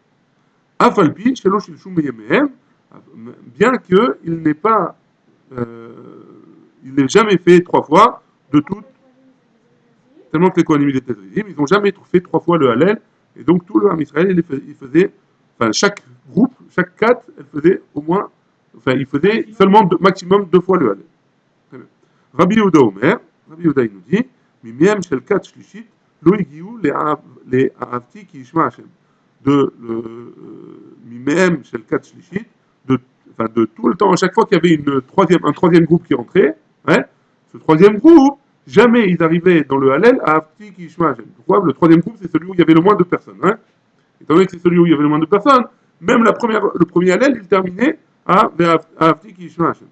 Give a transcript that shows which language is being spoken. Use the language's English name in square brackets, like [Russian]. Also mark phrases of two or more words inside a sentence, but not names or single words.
[Hebrew] אף על פי שלא שילשו מימיהם, [French] bien qu'il n'ait pas, il n'ait jamais fait 3 fois de toutes, tellement que les Kohanim étaient Zridim, ils n'ont jamais fait 3 fois le Hallel, et donc tout le [Hebrew] עם ישראל, [French] il faisait, enfin chaque groupe, chaque 4, il faisait seulement maximum 2 fois le Hallel. Rabbi Yehuda Omer, Rabbi Yehuda il nous dit, [Hebrew] מימיהם של 4 שלישית, לא הגיעו ל אהבתי כי ישמע השם. De מימיהם של 4 שלישית, [French] de tout le temps, à chaque fois qu'il y avait un troisième groupe qui entrait, ouais, Ce troisième groupe, jamais ils arrivaient dans le Hallel à [Hebrew] אהבתי כי ישמע השם. [French] Pourquoi? Le troisième groupe, c'est celui où il y avait le moins de personnes. Hein. Étant donné que c'est celui où il y avait le moins de personnes, même le premier Hallel, il terminait à [Hebrew] אהבתי כי ישמע השם.